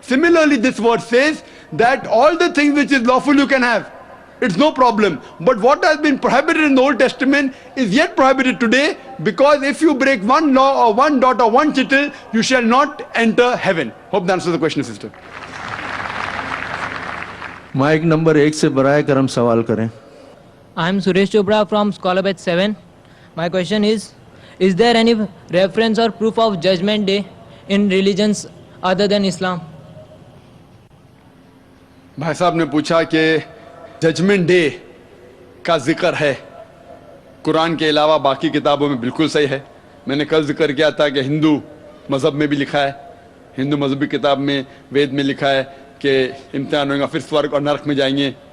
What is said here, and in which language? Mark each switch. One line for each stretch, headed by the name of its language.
English: Similarly, this verse says that all the things which is lawful you can have. It's no problem. But what has been prohibited in the Old Testament is yet prohibited today, because if you break one law or one dot or one tittle, you shall not enter heaven. Hope that answers the question, sister.
Hindi: Mic number 1 से बराए करम सवाल करें.
English: I am Suresh Chopra from Scholar Batch 7. My question is there any reference or proof of Judgment Day in religions other than Islam?
Hindi: भाई साहब ने पूछा कि जजमेंट डे का जिक्र है कुरान के अलावा बाकी किताबों में. बिल्कुल सही है. मैंने कल जिक्र किया था कि हिंदू मज़हब में भी लिखा है, हिंदू मजहबी किताब में वेद में लिखा है कि इम्तिहान होगा, फिर स्वर्ग और नरक में जाएंगे.